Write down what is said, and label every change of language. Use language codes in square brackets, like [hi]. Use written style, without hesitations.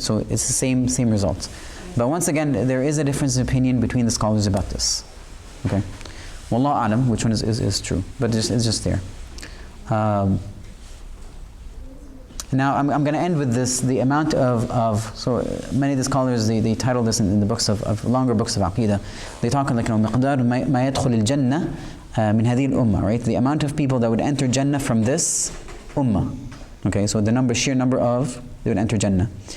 [en] So it's the same result. But once again, there is a difference in opinion between the scholars about this. Okay? Wallahu alam, which one is true. But it's just there. Now I'm going to end with this, the amount so many of the scholars, they title this in the books of longer books of Aqidah. They talk like, [ar] مقدار ما يدخل الجنة من هذه الأمة, right? [en] The amount of people that would enter Jannah from this ummah. Okay, so the sheer number of, they would enter Jannah.